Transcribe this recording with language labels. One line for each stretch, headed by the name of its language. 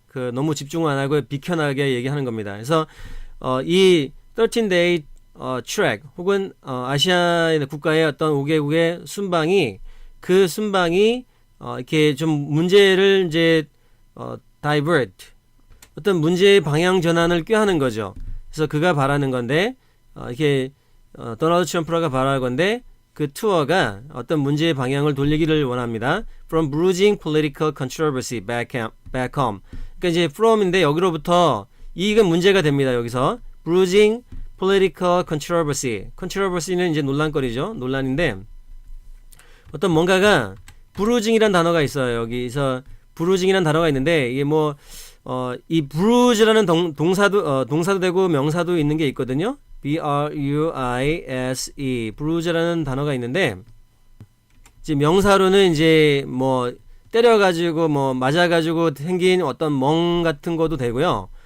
Korean: 그 너무 집중 안 하고 비켜나게 얘기하는 겁니다. 그래서 이 13-day track 혹은 아시아 국가의 어떤 5개국의 순방이 그 순방이 이렇게 좀 문제를 이제 divert 어떤 문제의 방향 전환을 꾀하는 거죠. 그래서 그가 바라는 건데 이렇게 도널드 트럼프가 바라는 건데 그 투어가 어떤 문제의 방향을 돌리기를 원합니다.
English: From bruising political controversy back home.
Korean: 그러니까 이제 from인데 여기로부터 이게 문제가 됩니다.
English: 여기서 bruising political controversy.
Korean: controversy는 이제 논란거리죠. 논란인데 어떤 뭔가가 bruising이란 단어가 있어요. 여기서 bruising이란 단어가 있는데 이게 뭐 이 bruise라는 동사도 되고 명사도 있는 게 있거든요. bruise, bruise라는 단어가 있는데 이제 명사로는 이제 뭐 때려가지고 뭐 맞아가지고 생긴 어떤 멍 같은 것도 되고요.